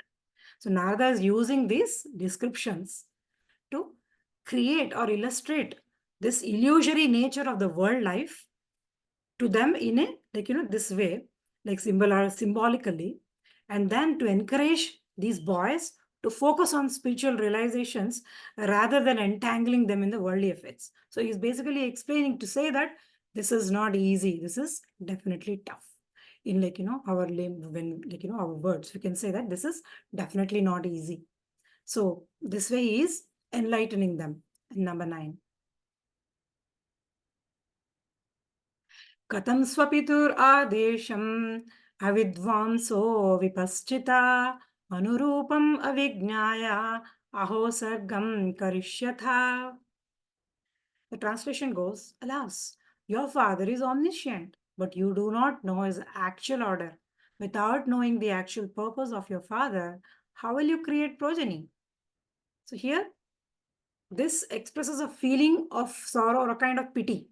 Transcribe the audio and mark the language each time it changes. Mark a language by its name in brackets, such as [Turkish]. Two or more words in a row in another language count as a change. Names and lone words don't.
[English] So Narada is using these descriptions to create or illustrate this illusory nature of the world life to them in a this way, like symbolically, and then to encourage these boys to focus on spiritual realizations rather than entangling them in the worldly affairs. So he's basically explaining to say that this is not easy, this is definitely tough. In our when our words, we can say that this is definitely not easy. So this way he is enlightening them. Number 9. [Sanskrit] Katam swapitur adesham avidvamso vipaschita anurupam avignaya aho sargam karishyatha. [English] The translation goes, alas, your father is omniscient, but you do not know his actual order. Without knowing the actual purpose of your father, how will you create progeny? So here, this expresses a feeling of sorrow or a kind of pity.